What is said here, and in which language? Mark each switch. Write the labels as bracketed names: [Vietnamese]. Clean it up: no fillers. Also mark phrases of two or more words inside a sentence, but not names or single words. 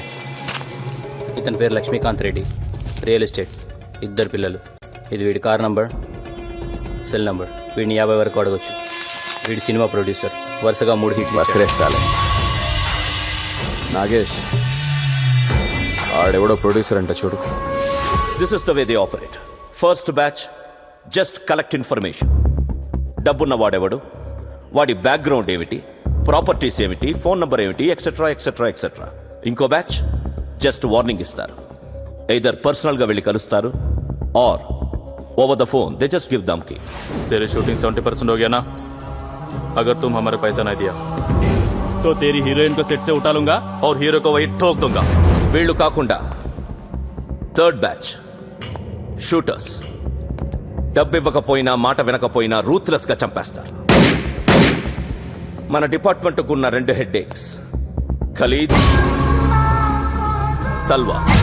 [Telugu] ఇతని పేరు లక్ష్మీకాంత్ రెడ్డి, [English] real estate, [Telugu] 2 పిల్లలు. ఇది వీడి [English] car number, cell number. [Telugu] వీడిని 50 వరకు అడగొచ్చు. వీడి సినిమా ప్రొడ్యూసర్, వరుసగా 3 హిట్లు. వసరేసాలే. నాగేష్ ఆడెవడో ప్రొడ్యూసర్ అంట చూడు. [English] This is the way they operate. First batch just collect information. [Telugu] డబ్బున్న వాడెవడు, వాడి బ్యాక్గ్రౌండ్ ఏమిటి, ప్రాపర్టీస్ ఏమిటి, ఫోన్ నంబర్ ఏమిటి, [English] etcetera etcetera etcetera. [Telugu] ఇంకో [English] batch just warning [Telugu] ఇస్తారు. [English] either personal [Telugu] గా వెళ్ళి కలుస్తారు और [English] over the phone they just give [Telugu] धमकी. [Hindi] तेरी शूटिंग 70% हो गया ना? अगर तुम हमारे पैसा नहीं दिया तो तेरी हीरोइन को सेट से उठा लूंगा और हीरो को वही ठोक दूंगा. [Telugu] వీళ్ళు కాకుండా [English] third batch shooters. [Telugu] డబ్బు ఇవ్వకపోయినా మాట వినకపోయినా రూత్లెస్ గా చంపేస్తారు. మన డిపార్ట్మెంట్ కున్న 2 హెడ్ఏక్స్, ఖలీద్, తల్వా.